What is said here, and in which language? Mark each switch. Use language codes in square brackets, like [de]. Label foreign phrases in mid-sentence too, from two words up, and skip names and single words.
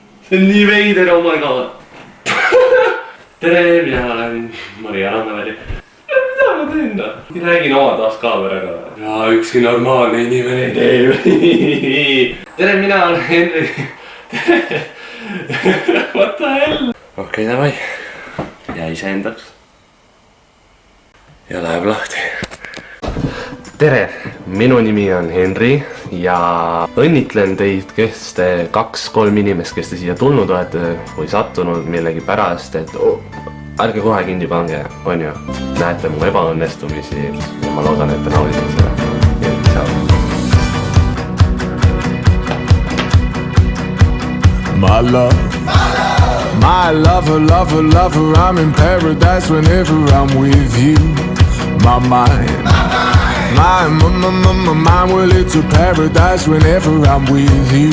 [et] nii veider, [en] oh my god. [et] Tere, mina olen Maria Rannaväli. Mida ma teen da? Räägin oma taas kaameraga. Ja ükski normaalne inimene ei tee. Tere, mina olen Henri. Tere. [en] What the hell? [et] Okei, davai. Ja iseendaks. Ja läheb lahti. Tere, minu nimi on Henri ja õnnitlen teid, kes te 2-3 inimest, kes te siia tulnud olete või sattunud millegi pärast, et ärge kohe kinni pange, on ju. Näete mu ebaõnnestumisi ja ma loodan, et te naudite seda. [en] My lover, I'm in paradise whenever I'm with you. My mind, well it's a paradise whenever I'm with you.